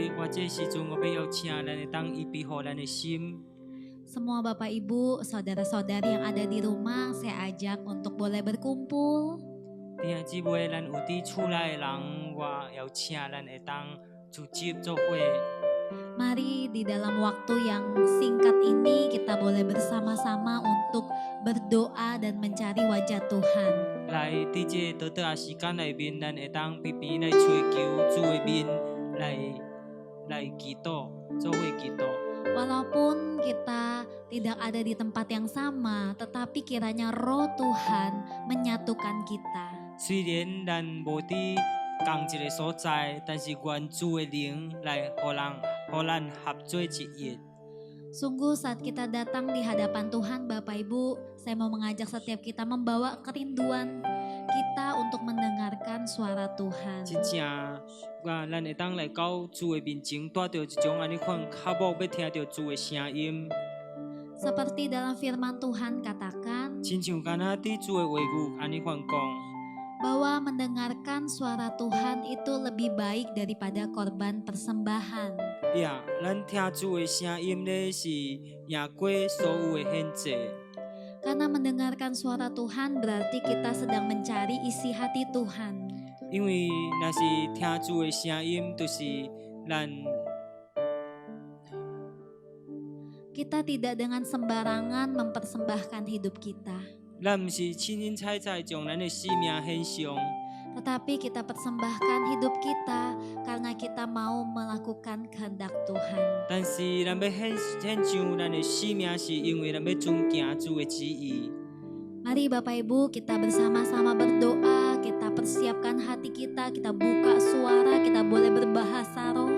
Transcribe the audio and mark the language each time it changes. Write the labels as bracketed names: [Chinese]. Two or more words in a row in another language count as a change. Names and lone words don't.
[Min Nan Chinese] 这时阵我要邀请咱会当预备好咱的心。 [Indonesian] Semua Bapak Ibu, saudara-saudari yang ada di rumah, saya ajak untuk boleh berkumpul. [Min Nan Chinese] 弟兄姊妹，咱有伫厝内的人，我邀请咱会当聚集做伙。 [Indonesian] Mari di dalam waktu yang singkat ini kita boleh bersama-sama untuk berdoa dan mencari wajah Tuhan. [Min Nan Chinese] 来，伫这短短的时间内面，咱会当边边来追求主的面，来祈祷，做伙祈祷。 [Indonesian] Walaupun kita tidak ada di tempat yang sama, tetapi kiranya Roh Tuhan menyatukan kita. [Min Nan Chinese] 虽然咱无伫同一个所在，但是愿主的灵来互咱合做一一。 [Indonesian] Sungguh saat kita datang di hadapan Tuhan Bapak Ibu, saya mau mengajak setiap kita membawa kerinduan kita untuk mendengarkan suara Tuhan. [Min Nan Chinese] 真正，咱会当来到主的面前，带着一种安尼款渴慕要听到主的声音。 [Indonesian] Seperti dalam firman Tuhan katakan, [Min Nan Chinese] 亲像敢若伫主的话语安尼款讲， [Indonesian] bahwa mendengarkan suara Tuhan itu lebih baik daripada korban persembahan. [Min Nan Chinese] 咱听主的声音咧是赢过所有的献祭。 [Indonesian] Karena mendengarkan suara Tuhan berarti kita sedang mencari isi hati Tuhan. [Min Nan Chinese] 因为若是听主的声音，就是咱 [Indonesian] Kita tidak dengan sembarangan mempersembahkan hidup kita, [Min Nan Chinese] 咱毋是凊凊彩彩将咱的生命献上， [Indonesian] tetapi kita persembahkan hidup kita karena kita mau melakukan kehendak Tuhan. [Min Nan Chinese] 但是咱要献上咱的生命，是因为咱要遵行主的旨意。 [Indonesian] Mari Bapak Ibu kita bersama-sama berdoa, kita persiapkan hati kita buka suara, kita boleh berbahasa roh.